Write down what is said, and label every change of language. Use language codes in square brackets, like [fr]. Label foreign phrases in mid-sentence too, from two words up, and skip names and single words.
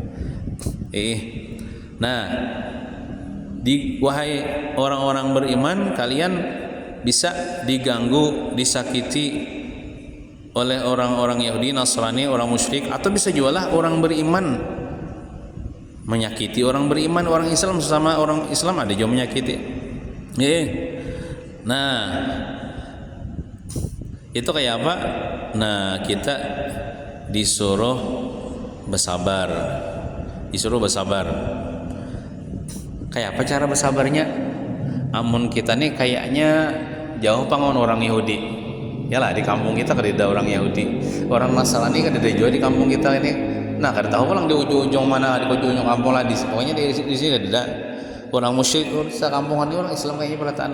[id] Nah, wahai orang-orang beriman, kalian bisa diganggu, disakiti oleh orang-orang Yahudi, Nasrani, orang musyrik, atau bisa jualah orang beriman menyakiti orang beriman, orang Islam, sesama orang Islam ada juga menyakiti. Nah, itu kayak apa? Nah, kita disuruh bersabar. Kayak apa cara bersabarnya? [bjn] Amun kita nih kayaknya jauh pangon orang Yahudi. Yalah, di kampung kita kada ada orang Yahudi. Orang Nasrani kada ada juga di kampung kita ini. Nah, kada tahu pulang di ujung mana, di ujung kampung lah, pokoknya di sini ada orang musyrik, kampungan ini orang Islam kayaknya perataan.